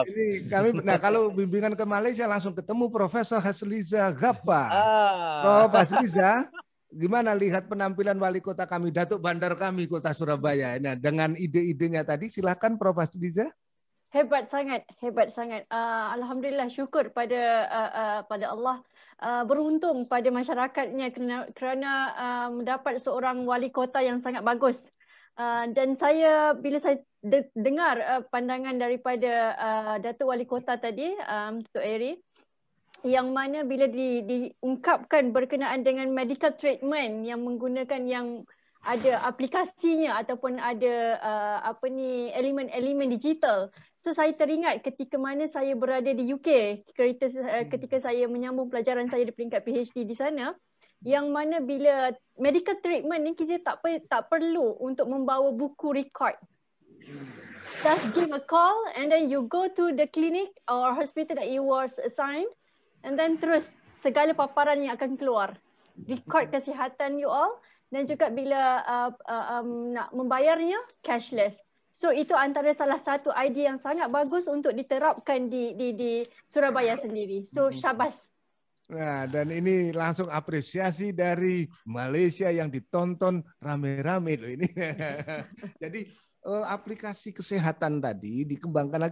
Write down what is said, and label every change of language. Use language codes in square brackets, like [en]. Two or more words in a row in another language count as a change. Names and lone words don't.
[id] Ini kami, kalau bimbingan ke Malaysia langsung ketemu Profesor Hasliza Gappa. Prof Hasliza, gimana lihat penampilan wali kota kami, Datuk Bandar kami kota Surabaya? Nah, dengan ide-idenya tadi, silakan Prof Hasliza. [ms] Hebat sangat. Alhamdulillah, syukur pada Allah, beruntung pada masyarakatnya kerana mendapat seorang wali kota yang sangat bagus. Dan bila saya dengar pandangan daripada Datuk Wali Kota tadi, Datuk Eri, yang mana bila diungkapkan berkenaan dengan [en] medical treatment [ms] yang menggunakan yang ada aplikasinya ataupun ada elemen-elemen digital. So saya teringat ketika mana saya berada di UK, ketika saya menyambung pelajaran saya di peringkat PhD di sana, yang mana bila [en] medical treatment [ms] ni kita tak perlu untuk membawa buku record. [en] Just give a call and then you go to the clinic or hospital that you was assigned, and then [ms] terus segala paparan yang akan keluar. Record kesihatan [en] you all, [ms] dan juga bila nak membayarnya cashless. So itu antara salah satu idea yang sangat bagus untuk diterapkan di Surabaya sendiri. So syabas. [id] Nah, dan ini langsung apresiasi dari Malaysia yang ditonton rame-rame loh ini. Jadi aplikasi kesehatan tadi dikembangkan.